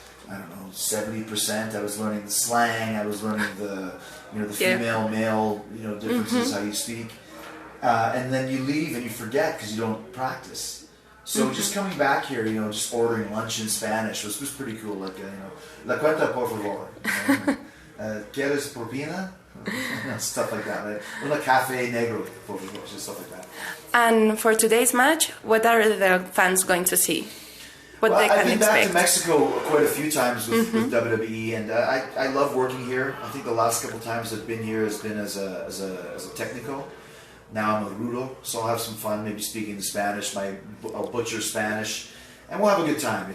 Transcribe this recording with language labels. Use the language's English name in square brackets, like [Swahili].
[English] I don't know, 70%. I was learning the slang. I was learning the female, male, differences, how you speak. And then you leave and you forget because you don't practice. So just coming back here, just ordering lunch in Spanish was pretty cool. [Spanish] Like, la cuenta por favor. ¿Quieres propina? [English] Stuff like that. Right? [Spanish] Una café negro, por favor. [English] Just stuff like that. And for today's match, what are the fans going to see? What they can I've been expect? back to Mexico quite a few times with WWE, and I love working here. I think the last couple times I've been here has been as a technico. Now I'm a rudo, so I'll have some fun, maybe speaking Spanish. I'll butcher Spanish, and we'll have a good time.